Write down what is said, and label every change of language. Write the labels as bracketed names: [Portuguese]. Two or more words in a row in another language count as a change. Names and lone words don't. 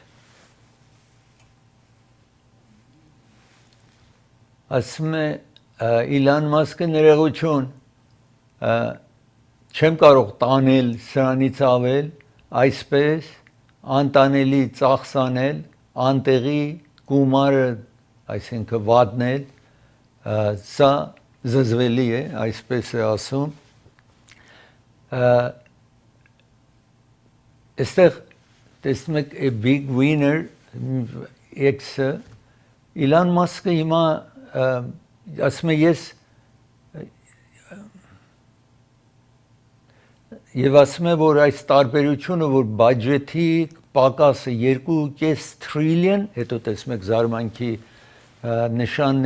[Armenian] ասում է Իլոն Մասկը ներողություն չեմ կարող տանել սրանից ավել այսպես անտանելի ծախս անել անտեղի գումարը այսինքն վատնել սա զզվելի է այսպես է ասում այստեղ տեսնում եք [English] a big winner [Armenian] X-ը Իլոն Մասկը հիմա ասում է ես եւ ասում է որ այս տարբերությունը որ բյուջետի պակասը 2.5 տրիլիոն հետո տեսնում եք զարմանքի նշանն